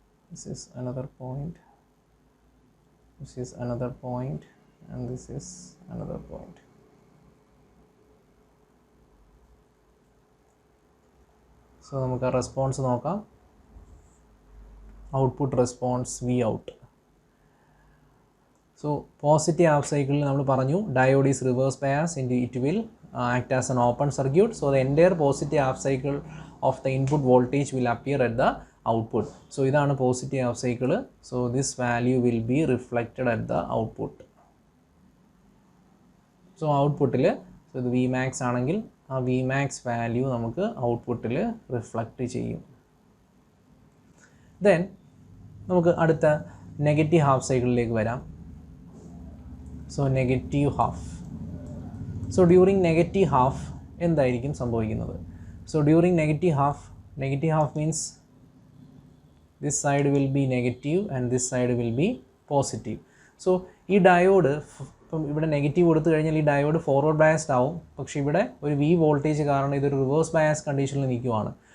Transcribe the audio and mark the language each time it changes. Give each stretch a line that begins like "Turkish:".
English: This is another point, this is another point, and this is another point.
Malayalam: So നമുക്ക് response നോക്കാം. Output response Vout.
English: so positive half സൈക്കിളിൽ
Malayalam: നമ്മൾ പറഞ്ഞു
English: Diode is reverse bias into it will act as an open circuit. So the entire positive half cycle of the input voltage will appear at the output. So
Malayalam: ഇതാണ്
English: Positive half cycle. So this value will be reflected at the output.
Malayalam: So ഔട്ട്പുട്ടിൽ ഇത് Vmax ആണെങ്കിൽ ആ Vmax value നമുക്ക് ഔട്ട്പുട്ടിൽ reflect ചെയ്യും. Then നമുക്ക് അടുത്ത നെഗറ്റീവ് ഹാഫ് സൈക്കിളിലേക്ക് വരാം. So negative half. So during negative half എന്തായിരിക്കും സംഭവിക്കുന്നത്?
English: So during negative half means this side will be negative and this side will be positive.
Malayalam: So ഈ ഡയോഡ് ഇപ്പം ഇവിടെ നെഗറ്റീവ് കൊടുത്തു കഴിഞ്ഞാൽ ഈ ഡയോഡ് ഫോർവേഡ് ബയസ്ഡ് ആവും. പക്ഷേ ഇവിടെ ഒരു വി വോൾട്ടേജ് കാരണം ഇതൊരു റിവേഴ്സ് ബയസ് കണ്ടീഷനിൽ നിൽക്കുവാണ്.